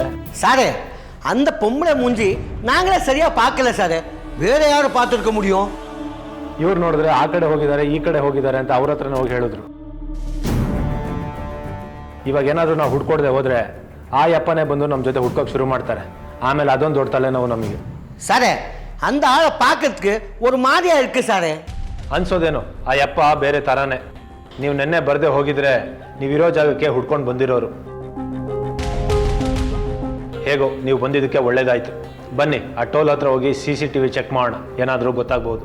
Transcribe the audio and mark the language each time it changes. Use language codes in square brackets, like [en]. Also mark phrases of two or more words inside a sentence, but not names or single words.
[ta] சாரே அந்த பொம்பளை மூஞ்சி நாங்களே சரியா பார்க்கல சாரே. வேற யாரும் பார்த்துருக்க முடியும்? [kn] ಇವ್ರು ನೋಡಿದ್ರೆ ಆ ಕಡೆ ಹೋಗಿದ್ದಾರೆ ಈ ಕಡೆ ಹೋಗಿದ್ದಾರೆ ಅಂತ ಅವ್ರ ಹತ್ರನೇ ಹೋಗಿ ಹೇಳಿದ್ರು. ಇವಾಗ ಏನಾದರೂ ನಾವು ಹುಡ್ಕೊಡ್ದೆ ಹೋದ್ರೆ ಆ ಯಪ್ಪನೇ ಬಂದು ನಮ್ಮ ಜೊತೆ ಹುಡ್ಕೋಕೆ ಶುರು ಮಾಡ್ತಾರೆ. ಆಮೇಲೆ ಅದೊಂದು ದೊಡ್ಡ ತಲೆನೋವು ನಮಗೆ. [ta] சாரே அந்த ஆளை பார்க்கறதுக்கு ஒரு மாதிரியா இருக்கு சாரே. [kn] ಅನ್ಸೋದೇನು, ಆ ಯಪ್ಪ ಬೇರೆ ಥರನೇ. ನೀವು ನೆನ್ನೆ ಬರದೆ ಹೋಗಿದ್ರೆ ನೀವಿರೋ ಜಾಗಕ್ಕೆ ಹುಡ್ಕೊಂಡು ಬಂದಿರೋರು. ಹೇಗೋ ನೀವು ಬಂದಿದ್ದಕ್ಕೆ ಒಳ್ಳೇದಾಯ್ತು. ಬನ್ನಿ ಆ ಟೋಲ್ ಹತ್ರ ಹೋಗಿ CCTV ಚೆಕ್ ಮಾಡೋಣ, ಏನಾದರೂ ಗೊತ್ತಾಗ್ಬೋದು.